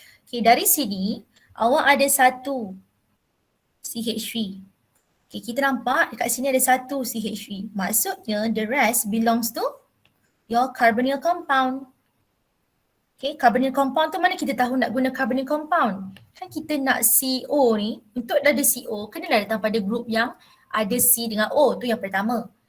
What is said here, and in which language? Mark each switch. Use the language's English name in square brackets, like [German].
[Malay] Okay, dari sini, awak ada satu CH3. Okay, kita nampak dekat sini ada satu CH3. Maksudnya [English] the rest belongs to your carbonyl compound. [Malay] Okay, carbonyl compound tu mana kita tahu nak guna carbonyl compound? Kan kita nak CO ni, untuk ada CO, kenalah datang pada grup yang ada C dengan O, tu yang pertama.